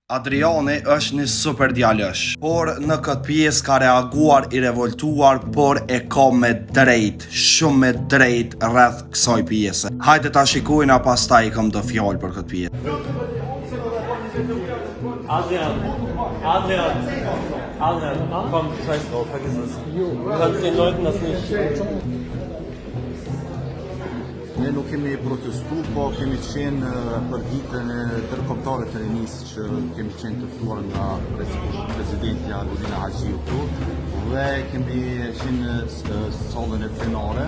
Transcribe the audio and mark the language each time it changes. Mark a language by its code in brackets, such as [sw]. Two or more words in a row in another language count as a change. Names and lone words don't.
[sq] Adriani është një super djalësh, por në këtë pjesë ka reaguar i revoltuar, por e ka me drejt, shumë me drejt rreth kësaj pjese. Hajde ta shikojna, pastaj kam do fjalë për këtë pjesë. [de] Adrian, komm, scheiß drauf, vergiss es. Du kannst den Leuten das nicht. [sq] Ne nuk kemi protestu, po kemi qenë për ditën e ndërkombëtare të rinisë që kemi qenë të ftuar nga presidenti Arudina Haxhiu këtu dhe kemi qenë në sallën e plenare.